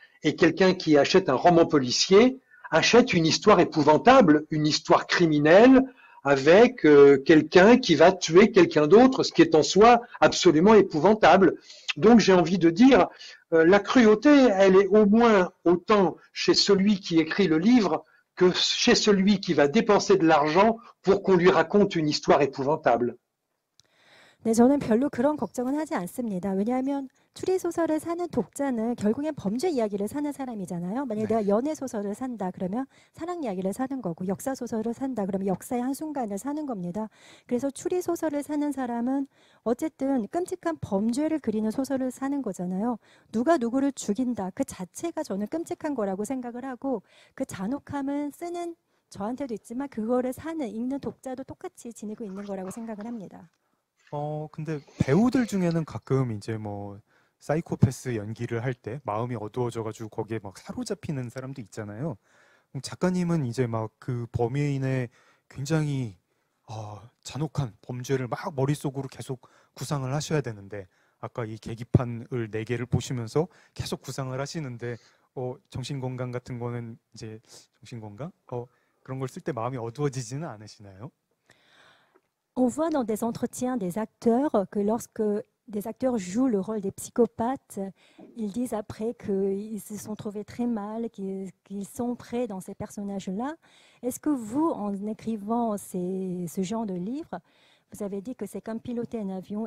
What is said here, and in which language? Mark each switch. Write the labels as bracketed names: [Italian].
[French] Et quelqu'un qui achète un roman policier achète une histoire épouvantable, une histoire criminelle, avec quelqu'un qui va tuer quelqu'un d'autre, ce qui est en soi absolument épouvantable. Donc j'ai envie de dire, la cruauté, elle est au moins autant chez celui qui écrit le livre que chez celui qui va dépenser de l'argent pour qu'on lui raconte une histoire épouvantable. [Korean] 네, 저는 별로 그런 걱정은 하지 않습니다. 왜냐하면 추리소설을 사는 독자는 결국엔 범죄 이야기를 사는 사람이잖아요. 만약에 내가 연애소설을 산다 그러면 사랑 이야기를 사는 거고 역사소설을 산다 그러면 역사의 한순간을 사는 겁니다. 그래서 추리소설을 사는 사람은 어쨌든 끔찍한 범죄를 그리는 소설을 사는 거잖아요. 누가 누구를 죽인다 그 자체가 저는 끔찍한 거라고 생각을 하고 그 잔혹함을 쓰는 저한테도 있지만 그거를 읽는 독자도 똑같이 지니고 있는 거라고 생각을 합니다. 근데 배우들 중에는 가끔 이제 뭐 사이코패스 연기를 할 때 마음이 어두워져가지고 거기에 막 사로잡히는 사람도 있잖아요. 작가님은 이제 막 그 범인의 굉장히 잔혹한 범죄를 막 머릿속으로 계속 구상을 하셔야 되는데 아까 이 계기판을 4개를 보시면서 계속 구상을 하시는데 정신건강 같은 거는 이제 정신건강? 그런 걸 쓸 때 마음이 어두워지지는 않으시나요? [French] On voit dans des entretiens des acteurs que lorsque des acteurs jouent le rôle des psychopathes, ils disent après qu'ils se sont trouvés très mal, qu'ils sont prêts dans ces personnages-là. Est-ce que vous, en écrivant ce genre de livre, vous avez dit que c'est comme piloter un avion.